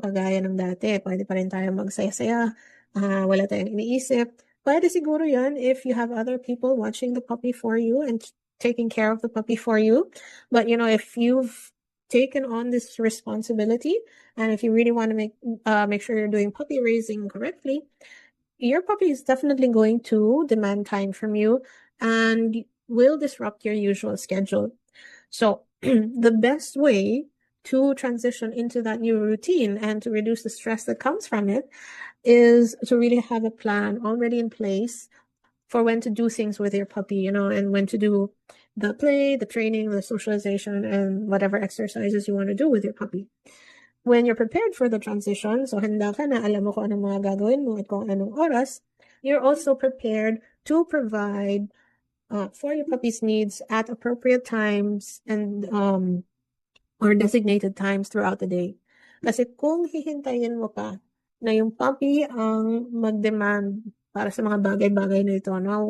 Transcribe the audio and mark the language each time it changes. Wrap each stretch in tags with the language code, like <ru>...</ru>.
<tl>Kagaya ng dati, pwede pa rin tayo magsaya-saya, wala tayong iniisip. Pwede siguro yan</tl> <en>if you have other people watching the puppy for you and taking care of the puppy for you. But, if you've taken on this responsibility, and if you really want to make sure you're doing puppy raising correctly, your puppy is definitely going to demand time from you and will disrupt your usual schedule. So the best way to transition into that new routine and to reduce the stress that comes from it is to really have a plan already in place for when to do things with your puppy, and when to do the play, the training, the socialization, and whatever exercises you want to do with your puppy. When you're prepared for the transition,</en> <tl>so handa ka na, alam mo kung anong mga gagawin mo at kung anong oras,</tl> <en>you're also prepared to provide for your puppy's needs at appropriate times and or designated times throughout the day.</en> <tl>Kasi kung hihintayin mo pa na yung puppy ang mag-demand para sa mga bagay-bagay na ito, no?</tl>